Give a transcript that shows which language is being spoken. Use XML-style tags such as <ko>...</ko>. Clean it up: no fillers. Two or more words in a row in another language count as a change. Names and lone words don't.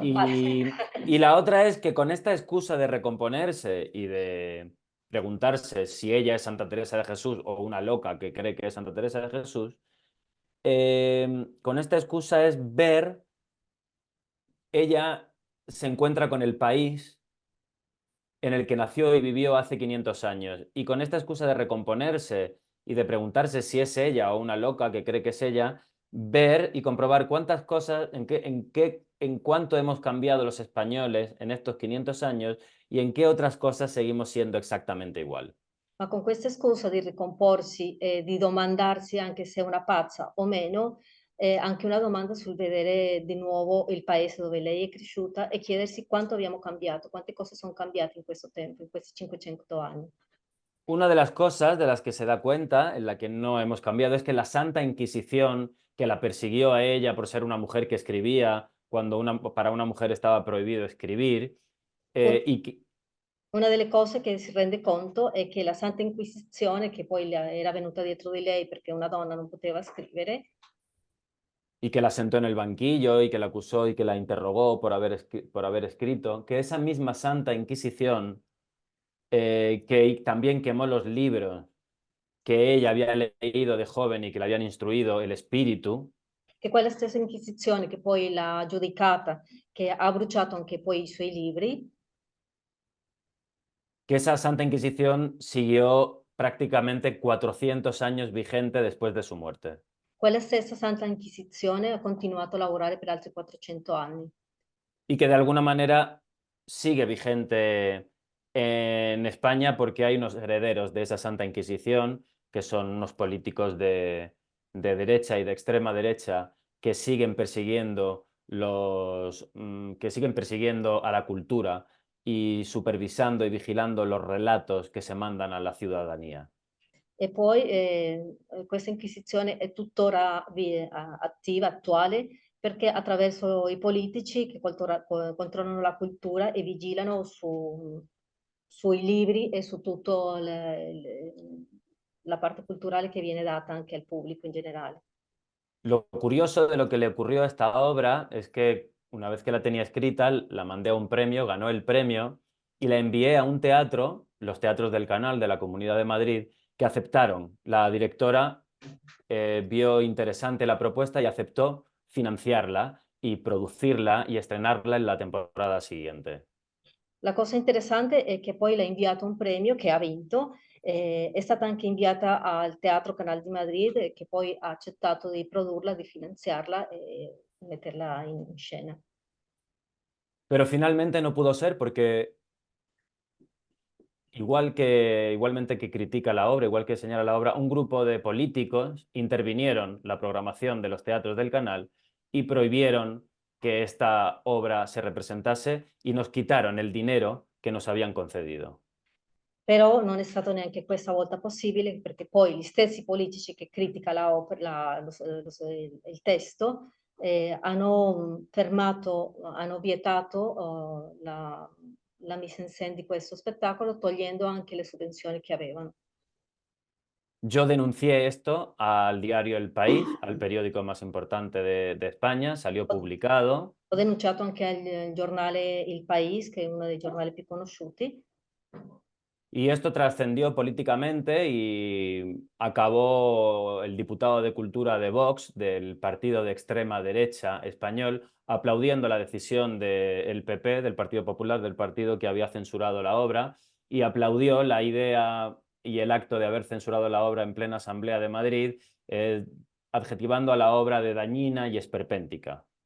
<es>Y la otra es que con esta excusa de recomponerse y de preguntarse si ella es Santa Teresa de Jesús o una loca que cree que es Santa Teresa de Jesús, con esta excusa es ver, ella se encuentra con el país en el que nació y vivió hace 500 años. Y con esta excusa de recomponerse y de preguntarse si es ella o una loca que cree que es ella, ver y comprobar cuántas cosas, en cuánto hemos cambiado los españoles en estos 500 años y en qué otras cosas seguimos siendo exactamente igual.</es> <it>Ma con questa scusa di ricomporsi e di domandarsi anche se è una pazza o meno, anche una domanda sul vedere di nuovo il paese dove lei è cresciuta e chiedersi quanto abbiamo cambiato, quante cose sono cambiate in questo tempo, in questi 500 anni.</it> <es>Una de las cosas de las que se da cuenta, en la que no hemos cambiado, es que la Santa Inquisición, que la persiguió a ella por ser una mujer que escribía, cuando para una mujer estaba prohibido escribir, y que,</es> <it>Una delle cose che si rende conto è che la Santa Inquisizione, che poi era venuta dietro di lei perché una donna non poteva scrivere,</it> <es>y que la sentó en el banquillo y que la acusó y que la interrogó por haber escrito, que esa misma Santa Inquisición, que también quemó los libros que ella había leído de joven y que le habían instruido el espíritu,</es> <it>che quella stessa Inquisizione che poi l'ha giudicata, che ha bruciato anche poi i suoi libri,</it> <es>que esa Santa Inquisición siguió prácticamente 400 años vigente después de su muerte.</es> <it>quella stessa Santa Inquisizione ha continuato a lavorare per altri 400 anni</it> <es>Y que de alguna manera sigue vigente en España porque hay unos herederos de esa Santa Inquisición, que son unos políticos de derecha y de extrema derecha que siguen persiguiendo que siguen persiguiendo a la cultura y supervisando y vigilando los relatos</es> <it>che si mandan alla</it> <es>ciudadanía.</es> <it>E poi questa inquisizione è tuttora attiva, attuale, perché attraverso i politici che controllano la cultura e vigilano sui libri e su tutta la parte culturale che viene data anche al pubblico in generale.</it> <es>Lo curioso de lo que le ocurrió a esta obra es que una vez que la tenía escrita, la mandé a un premio, ganó el premio y la envié a un teatro, los teatros del Canal de la Comunidad de Madrid, que aceptaron. La directora vio interesante la propuesta y aceptó financiarla y producirla y estrenarla en la temporada siguiente.</es> <it>La cosa interessante è che poi l'ha inviato un premio che ha vinto, è stata anche inviata al Teatro Canal di Madrid che poi ha accettato di produrla, di finanziarla e metterla in scena.</it> <es>Pero finalmente no pudo ser porque igualmente que critica la obra, igual que señala la obra, un grupo de políticos intervinieron la programación de los teatros del Canal y prohibieron que esta obra se representase y nos quitaron el dinero que nos habían concedido.</es> <it>Però non è stato neanche questa volta possibile perché poi gli stessi politici che criticano il testo hanno fermato, hanno vietato la</it> <fr>mise en scène</fr> <it>di questo spettacolo, togliendo anche le sovvenzioni che avevano.</it> <es>Yo denuncié esto al diario El País, al periódico más importante de España, salió publicado.</es> <it>Ho denunciato anche al giornale Il País, che è uno dei giornali più conosciuti.</it> <es>Y esto trascendió políticamente y acabó el diputado de Cultura de Vox, del partido de extrema derecha español, aplaudiendo la decisión del PP, del Partido Popular, del partido que había censurado la obra, y aplaudió la idea y el acto de haber censurado la obra en plena Asamblea de Madrid, adjetivando a la obra de dañina y esperpéntica.</es>